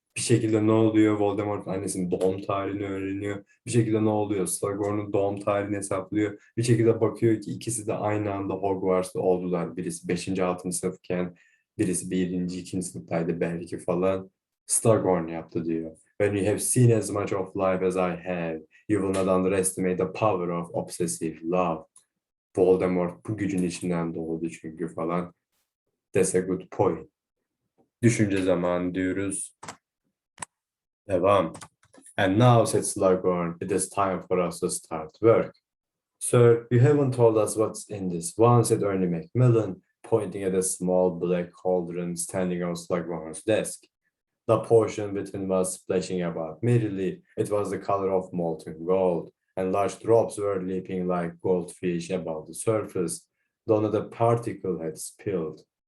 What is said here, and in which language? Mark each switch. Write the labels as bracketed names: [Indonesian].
[Turkish] Bir şekilde ne oluyor? Voldemort'un annesinin doğum tarihini öğreniyor. Bir şekilde ne oluyor? Slughorn'un doğum tarihini hesaplıyor. Bir şekilde bakıyor ki ikisi de aynı anda Hogwarts'ta oldular. Birisi 5. 6. sınıfken birisi 1. 2. sınıftaydı belki falan. Slughorn yaptı diyor. [English] When you have seen as much of life as I have, you will not underestimate the power of obsessive love. [Turkish] Voldemort bu gücün içinden doğdu çünkü falan. [English] That's a good point. [Turkish] Düşünce zamanı diyoruz. Devam. [English] And now, said Slughorn, it is time for us to start work. Sir, you haven't told us what's in this one, said Ernie Macmillan, pointing at a small black cauldron standing on Slughorn's desk. The potion within was splashing about merrily. It was the color of molten gold, and large drops were leaping like goldfish above the surface, though not a particle had spilled.